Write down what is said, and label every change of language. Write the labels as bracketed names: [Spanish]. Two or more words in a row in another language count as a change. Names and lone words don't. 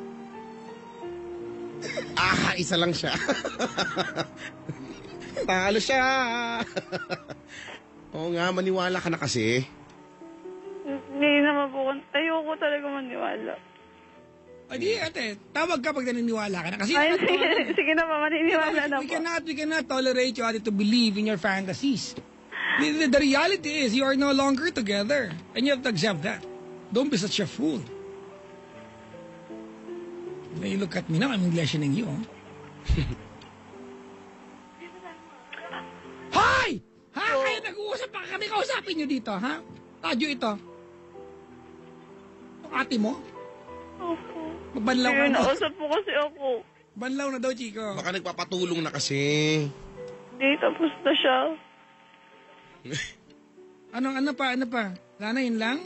[Filipino] Isa lang siya. Talo siya. Oo nga, maniwala ka na kasi. Hindi naman po. Ayoko talaga maniwala. O di, ate, tawag ka pag naniniwala ka na. Kasi Ay, sige na po, maniniwala na po. [English] we cannot tolerate you, ate, to believe in your fantasies. The reality is, you are no longer together. And you have to accept that. Don't be such a fool. When you look at me now, I'm questioning you. [Filipino] Hoy! Ha? Kayo nag-uusap pa kami kausapin nyo dito, ha? Radyo ito. Ang ate mo? Opo. Magbanlaw ka Sige, na. nausap po kasi ako. Banlaw na daw, Chico. Baka nagpapatulong na kasi. Hindi, tapos na siya. Ano pa? Wala na yun lang?